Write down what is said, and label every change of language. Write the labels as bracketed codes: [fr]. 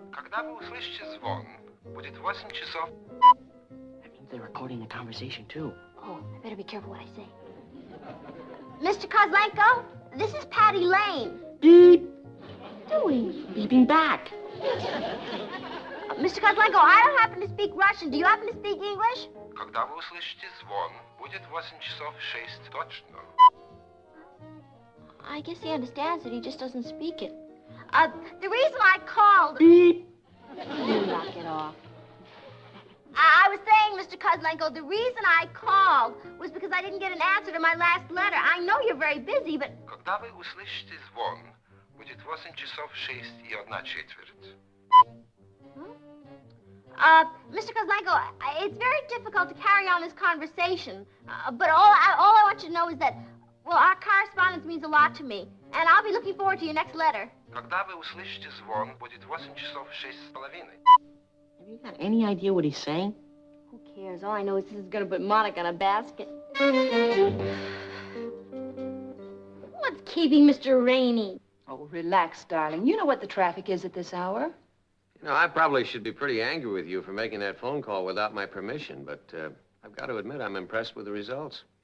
[ru] Когда вы услышите звон, будет 8 часов. [en] That means they're recording the conversation, too. Oh, I better be careful what I say. Mr. Kozlenko, this is Patty Lane. Beep. Doing? Beeping back. Mr. Kozlenko, I don't happen to speak Russian. Do you happen to speak English? [ru] Когда вы услышите звон, будет 8 часов 6 точно. [en] I guess he understands it. He just doesn't speak it. The reason I called... Beep. You knock it off. I was saying, Mr. Kozlenko, the reason I called was because I didn't get an answer to my last letter. I know you're very busy, but... [ru] Когда вы услышите звон, будет 8 часов 6 и 1 четверть. [en] Mr. Kozlenko, it's very difficult to carry on this conversation. But all I want you to know is that, well, our correspondence means a lot to me. And I'll be looking forward to your next letter. [ru] Когда вы услышите звон, будет 8 часов 6 с половиной. [en] Have you got any idea what he's saying? Who cares? All I know is this is going to put Monica in a basket. What's keeping Mr. Rainey? Oh, relax, darling. You know what the traffic is at this hour. You know, I probably should be pretty angry with you for making that phone call without my permission, but I've got to admit I'm impressed with the results.